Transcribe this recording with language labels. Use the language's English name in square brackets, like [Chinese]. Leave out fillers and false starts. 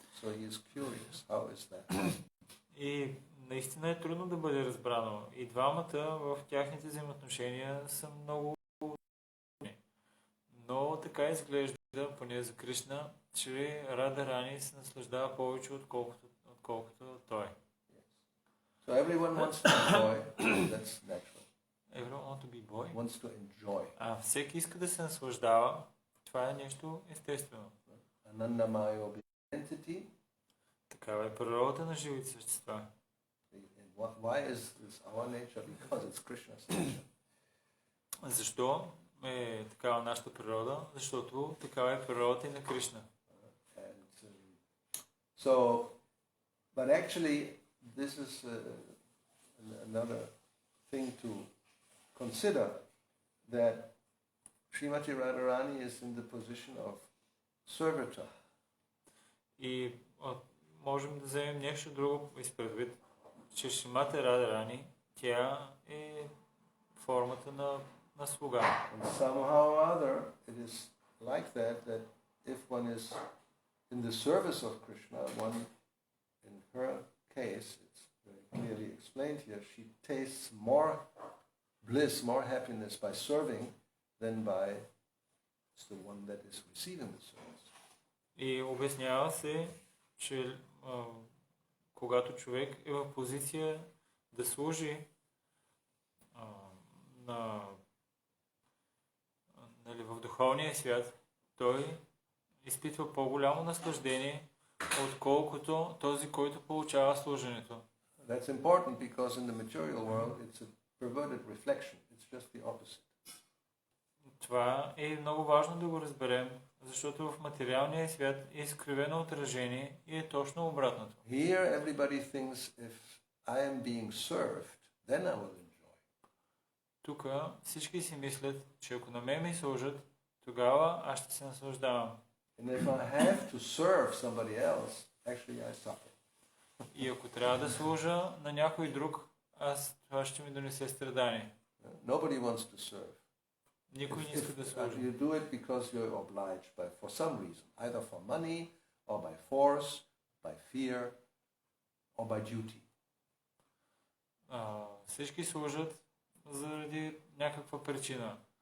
[English] So he is curious, how is that? [Bulgarian] И наистина е трудно да бъде разбрано. И двамата в тяхните взаимоотношения са много. Но така изглежда, поне за Кришна, че Радharani се наслаждава повече, отколкото той. [English] So everyone wants to enjoy, that's natural. Everyone wants to be boy? Wants to enjoy. [Bulgarian] Всеки иска да се наслаждава. Това е нещо естествено. [English] Anandamayo entity. [Bulgarian] Такава е природата на живите същества. [English] Why is this our nature? Because it's Krishna's nature. [Bulgarian] Защо е такава нашата природа? Защото такава е природата и на Кришна. [English] So, but actually, this is another thing to consider, that Srimati Radharani is in the position of servitor. [Bulgarian] И можем да вземем нещо друго изпредвид, че Шримати Радharani, тя е формата на слуга. [English] And somehow or other, it is like that if one is in the service of Krishna, one, in her case, it's very clearly explained here, she tastes more bliss, more happiness by serving than by the one that is receiving the service. [Bulgarian] И обяснява се, че когато човек е в позиция да служи в духовния свят, той изпитва по-голямо наслаждение, отколкото този, който получава служенето. [English] That's important because in the material world it's a perverted reflection. It's just the opposite. [Bulgarian] Това е много важно да го разберем, защото в материалния свят е изкривено отражение и е точно обратното. [English] Here everybody thinks if I am being served, then I will enjoy. [Bulgarian] Тук всички си мислят, че ако на мен ми служат, тогава аз ще се наслаждавам. [English] And if I have to serve somebody else, actually I suffer. [Bulgarian] И ако трябва да служа на някой друг, това ще ми донесе страдание. [English] Nobody wants to serve. [Bulgarian] Никой не иска да служи. [English] You do it because you're obliged for some reason, either for money, or by force, by fear, or by duty. [Bulgarian] всички служат заради някаква причина.